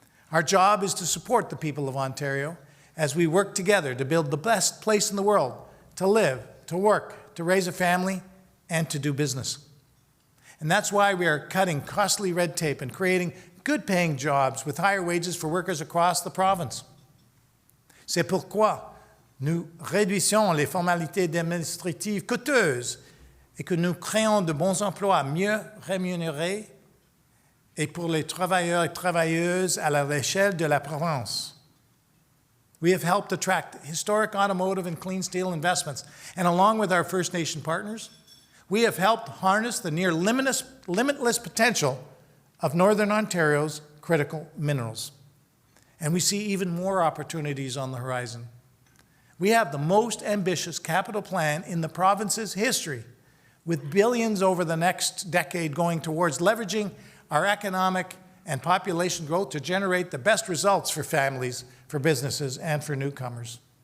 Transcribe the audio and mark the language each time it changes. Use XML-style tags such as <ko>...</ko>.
<en>Our job is to support the people of Ontario as we work together to build the best place in the world to live, to work, to raise a family, and to do business. And that's why we are cutting costly red tape and creating good-paying jobs with higher wages for workers across the province.</en> <fr>C'est pourquoi nous réduisons les formalités administratives coûteuses et que nous créons de bons emplois mieux rémunérés et pour les travailleurs et travailleuses à l'échelle de la province.</fr> <en>We have helped attract historic automotive and clean steel investments, and along with our First Nation partners, we have helped harness the near limitless potential of Northern Ontario's critical minerals. And we see even more opportunities on the horizon. We have the most ambitious capital plan in the province's history, with billions over the next decade going towards leveraging our economic and population growth to generate the best results for families, for businesses, and for newcomers.</en>